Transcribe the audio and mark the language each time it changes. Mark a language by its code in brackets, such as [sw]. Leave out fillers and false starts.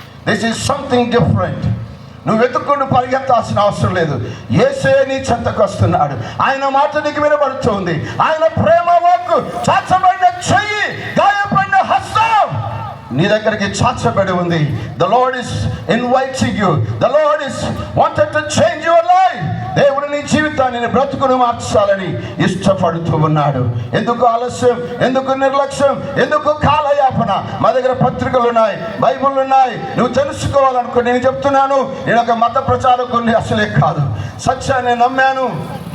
[en] This is something different. [te] నువ్వు వెతుక్కుంటూ పరిగెత్తాల్సిన అవసరం లేదు. యేసే నీ చెంతకు వస్తున్నాడు. ఆయన మాట నీకు వినబడుతుంది. ఆయన ప్రేమ వాక్కు, చాచబడిన చెయ్యి, గాయపడిన హస్తం నీ దగ్గరికి చాచబడి ఉంది. [en] The Lord is inviting you. The Lord is wanted to change your life. [te] దేవుడు నీ జీవితాన్ని, బ్రతుకును మార్చాలని ఇష్టపడుతూ ఉన్నాడు. ఎందుకు ఆలస్యం? ఎందుకు నిర్లక్ష్యం? ఎందుకు కాలయాపన? మా దగ్గర పత్రికలు ఉన్నాయి, బైబిల్ ఉన్నాయి. నువ్వు తెలుసుకోవాలనుకో. నేను చెప్తున్నాను, నేను ఒక మత ప్రచారకుని అసలే కాదు. సత్యాన్ని నమ్మాను,